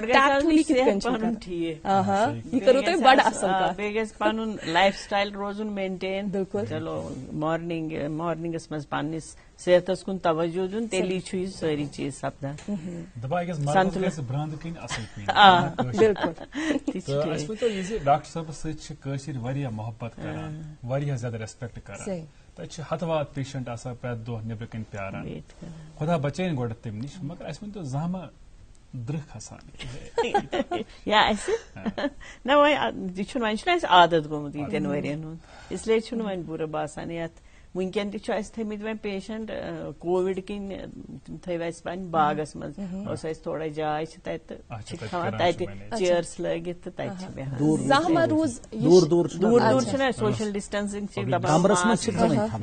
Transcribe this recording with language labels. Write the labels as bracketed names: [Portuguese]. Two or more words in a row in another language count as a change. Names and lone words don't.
[Kashmiri] پن [English] life style [Kashmiri] روزن مینٹین بالکل چلو مارننگس مز پنس صحتس کن توجہ دن تیلی یہ ساری چیز سپدان ڈاکٹر صٲبس سۭتۍ واریاہ محبت کران واریاہ زیادٕ ریسپیکٹ کران تتہ ہتوات پیشنٹ آسان پرٛٮ۪تھ دۄہ نیبرٕ کِنۍ پیاران خدا بچٲیِن گۄڈٕ تمہِ نِش مگر اسہِ ؤنۍتو زانٛہہ ما درٛہ کھسان یا اسہِ نہ وۄنۍ چھُنہٕ اسہِ عادت گوٚمُت ییٖتٮ۪ن ؤرین ہُنٛد [Urdu] اس لیے [Kashmiri] چھُنہٕ وۄنۍ بُرٕ باسان یتھ ونکین تہِ چھُ اسہِ تھٲمٕتۍ وۄنۍ پیشنٹ کووِڈ کِنۍ تِم تھٲوۍ اسہِ پننہِ باغس منٛز اوس اسہِ تھوڑا جاے چھِ تتہِ چھِ تھاوان تتہِ چیئرس لٲگِتھ تہٕ تتہِ چھِ بیہان دوٗر دوٗر چھُنہ [English] social distancing [Kashmiri] چھِ دپان